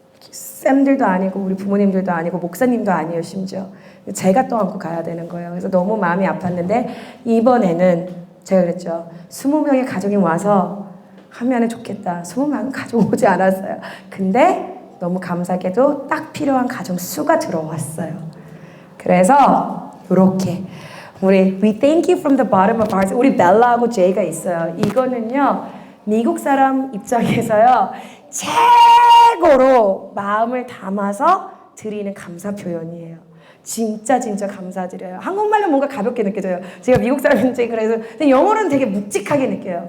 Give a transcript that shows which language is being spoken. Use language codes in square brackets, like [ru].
[ko] 쌤들도 아니고 우리 부모님들도 아니고 목사님도 아니에요 심지어. 제가 떠안고 가야 되는 거예요. 그래서 너무 마음이 아팠는데 이번에는 제가 그랬죠. 20명의 가족이 와서 하면 좋겠다. 20명은 가족 오지 않았어요. 근데 너무 감사하게도 딱 필요한 가정 수가 들어왔어요. 그래서 이렇게 우리 [en] We thank you from the bottom of our hearts. [ko] 우리 벨라하고 제이가 있어요. 이거는요. 미국 사람 입장에서요. 최고로 마음을 담아서 드리는 감사 표현이에요. 진짜 감사드려요. 한국말로 뭔가 가볍게 느껴져요. 제가 미국 사람인지 그래서 근데 영어로는 되게 묵직하게 느껴요.